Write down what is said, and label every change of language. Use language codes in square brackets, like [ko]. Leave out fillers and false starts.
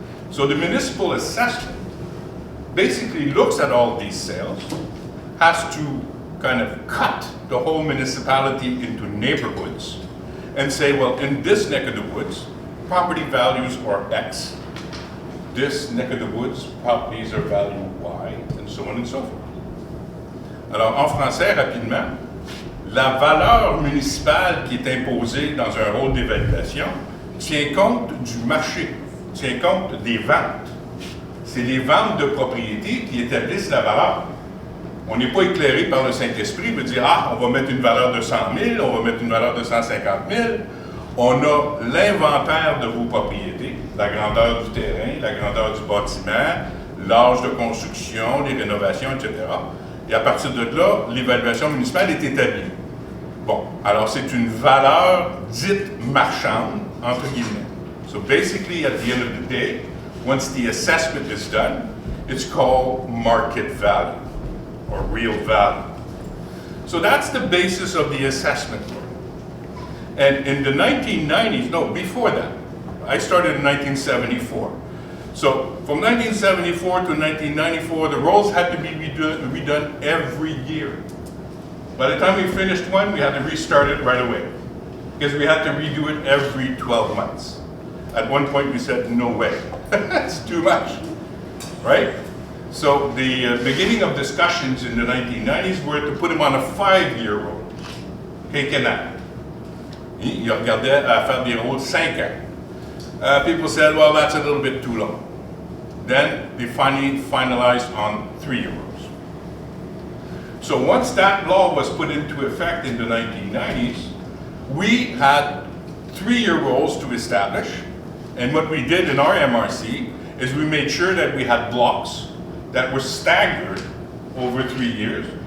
[en] So the municipal assessment basically looks at all these sales, has to kind of cut the whole municipality into neighborhoods and say, well, in this neck of the woods, property values are X. This neck of the woods, properties are valued Y, and so on and so forth. [fr] Alors, en français, rapidement, la valeur municipale qui est imposée dans un rôle d'évaluation tient compte du marché, tient compte des ventes. C'est les ventes de propriétés qui établissent la valeur. On n'est pas éclairé par le Saint-Esprit, veut dire, ah, on va mettre une valeur de 100 000, on va mettre une valeur de 150 000. On a l'inventaire de vos propriétés, la grandeur du terrain, la grandeur du bâtiment, l'âge de construction, les rénovations, etc. Et à partir de là, l'évaluation municipale est établie. Bon, alors c'est une valeur dite marchande, entre guillemets. [en] So basically, at the end of the day, once the assessment is done, it's called market value, or real value. So that's the basis of the assessment. And in the 1990s, no, before that, I started in 1974. So from 1974 to 1994, the rolls had to be redone every year. By the time we finished one, we had to restart it right away, because we had to redo it every 12 months. At one point, we said, no way, that's too much, right? So the beginning of discussions in the 1990s were to put them on a 5-year roll, quinquennal. [fr] Il regardait à faire des rôles 5 ans. [en] People said, well, that's a little bit too long. Then they finally finalized on 3-year rolls. So once that law was put into effect in the 1990s, we had 3-year rolls to establish. And what we did in our MRC is we made sure that we had blocks that were staggered over 3 years.